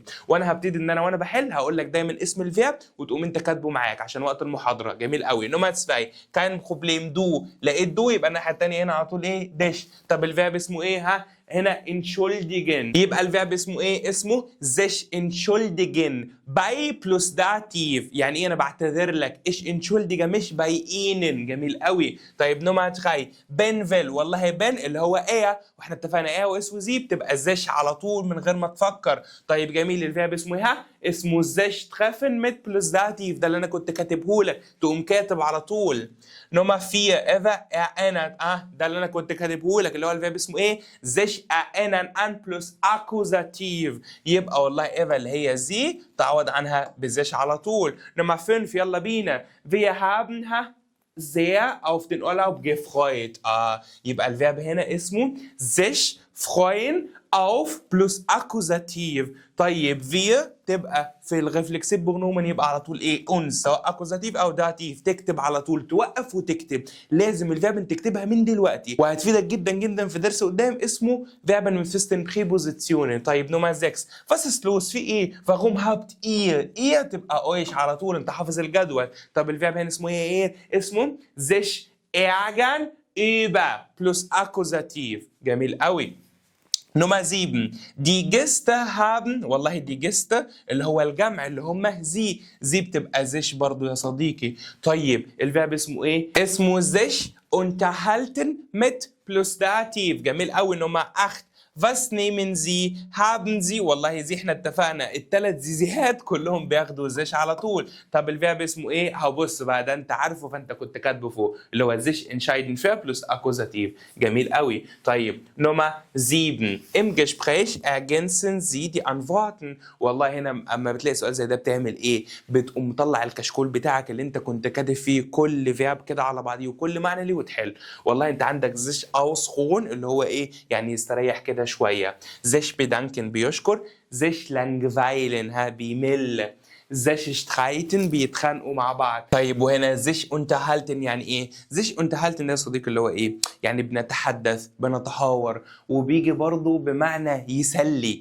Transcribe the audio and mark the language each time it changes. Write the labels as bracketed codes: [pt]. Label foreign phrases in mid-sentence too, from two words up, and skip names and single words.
[ar] وانا هبتدي ان انا وانا بحل هقول لك دايما اسم الفيرب وتقوم انت كاتبه معاك عشان وقت المحاضره. جميل قوي. نمرة 2 كان بروبليم دو، لقيت دو يبقى الناحيه الثانيه هنا على طول ايه؟ داش. طب الفيرب اسمه ايه؟ هنا entschuldigen، يبقى الفيرب اسمه ايه؟ اسمه [de] sich entschuldigen bei plus Dativ. [ar] يعني ايه؟ انا بعتذر لك. ايش entschuldigen مش باي ihnen. جميل قوي. طيب نمرة 3 بن فيل، والله بن اللي هو ايه، واحنا اتفقنا ايه واس وزي بتبقى زش على طول من غير ما تفكر. طيب جميل. الفيرب اسمه ايه؟ اسمه [de] sich treffen mit plus Dativ, [ar] ده اللي انا كنت كاتبه لك تقوم كاتب على طول. نمرة 4 ايفا erinnert، ده اللي انا كنت كاتبه لك اللي هو الفيرب اسمه ايه؟ زش [de] erinnern an plus Akkusativ, [ar] يبقى والله ايفا اللي هي زي تعوض عنها بزش على طول. [de] نمرة 5 [ar] يلا بينا [de] wir haben sehr auf den Urlaub gefreut. [ar] يبقى الفيرب هنا اسمه [de] sich freuen auf plus Akkusativ. [ar] طيب wir تبقى في [de] Reflexiv Pronomen [ar] يبقى على طول ايه؟ uns، سواء اكوزاتيف او داتيف. تكتب على طول، توقف وتكتب. لازم الفيرب تكتبها من دلوقتي وهتفيدك جدا جدا في درس قدام اسمه [de] Verben mit festen Präpositionen. [ar] طيب نمرة 6 [de] was ist los؟ [ar] في ايه؟ [de] warum habt ihr [ar] تبقى euch على طول، انت حافظ الجدول. طب الفيرب هنا اسمه ايه؟ اسمه [de] sich ärgern über plus Akkusativ. [ar] جميل قوي. نمرة 7 دي [de] Gäste haben، [ar] والله دي Gäste اللي هو الجمع اللي هم زي بتبقى زيش برضو يا صديقي. طيب الفيرب اسمه ايه؟ اسمه زيش [de] unterhalten mit plus dativ. [ar] جميل قوي. [de] نمرة 8 was nehmen Sie؟ haben Sie، [ar] والله زي احنا اتفقنا الثلاث زيزيهات كلهم بياخدوا زيش على طول. طب الفيرب اسمه ايه؟ هبص بقى، ده انت عارفه فانت كنت كاتبه فوق اللي هو زيش [de] entscheiden für plus Akkusativ. [ar] جميل قوي. طيب نمرة [de] 7 im Gespräch ergänzen Sie die Antworten، [ar] والله هنا اما بتلاقي سؤال زي ده بتعمل ايه؟ بتقوم مطلع الكشكول بتاعك اللي انت كنت كاتب فيه كل فيرب كده على بعضيه وكل معنى ليه وتحل. والله انت عندك زيش ausruhen اللي هو ايه؟ يعني يستريح كده شويه. [de] sich bedanken بيشكر، sich langweilen بيمل، sich streiten [ar] بيتخانقوا مع بعض. طيب وهنا [de] sich unterhalten [ar] يعني ايه؟ [de] sich unterhalten [ar] ده يا صديقي اللي هو ايه؟ يعني بنتحدث بنتحاور، وبيجي برضو بمعنى يسلي.